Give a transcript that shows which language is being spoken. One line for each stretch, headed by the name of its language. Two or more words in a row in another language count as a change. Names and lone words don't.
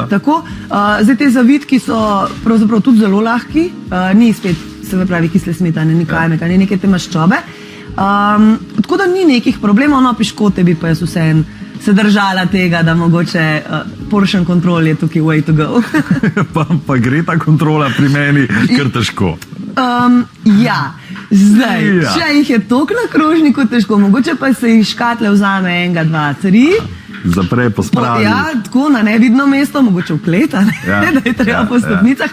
Slovenian: Tako, zdaj te zavitki so pravzaprav tudi zelo lahki, ni spet, se pravi, kisle smetane, ni kajmeka, ni neke te maščobe. Tako da ni nekih problemov, piškote bi pa jaz vseeno se držala tega, da mogoče
English: portion control
Slovenian: je tukaj
English: way to go.
Slovenian: Pa gre ta kontrola pri meni kar težko. Ja, zdaj, če jih je toliko na krožniku težko, mogoče pa se jih škatle vzame 1, 2, 3. Zapre, pospravi. Ja, tako na nevidno mesto, mogoče v klet, da je treba po stopnicah.